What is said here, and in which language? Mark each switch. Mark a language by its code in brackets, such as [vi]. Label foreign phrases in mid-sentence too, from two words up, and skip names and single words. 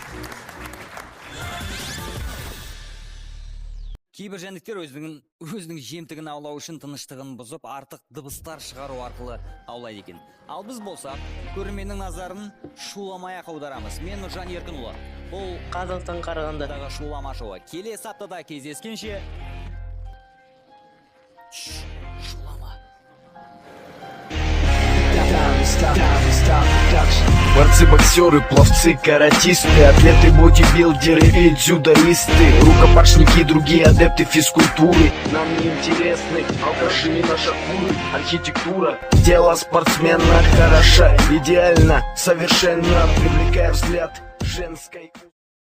[kk] Кейбір жәндіктер өзінің жемтігін аулау үшін тыныштығын бұзып, артық дыбыстар шығару арқылы аулайды екен. Ал біз болсақ, көрерменнің назарын шуламай-ақ аударамыз. Мен Нұржан Еркінұлы. Бұл Қазақтан қарағандағы шулама шоуы. Келесі аптада кездескенше. Шулама. [ru] Борцы, боксеры, пловцы, каратисты, атлеты, бодибилдеры и дзюдоисты, рукопашники, другие адепты физкультуры. Нам не интересны алкаши, наша шкуры. Архитектура, тело спортсмена хороша, идеально, совершенно, привлекая взгляд женской.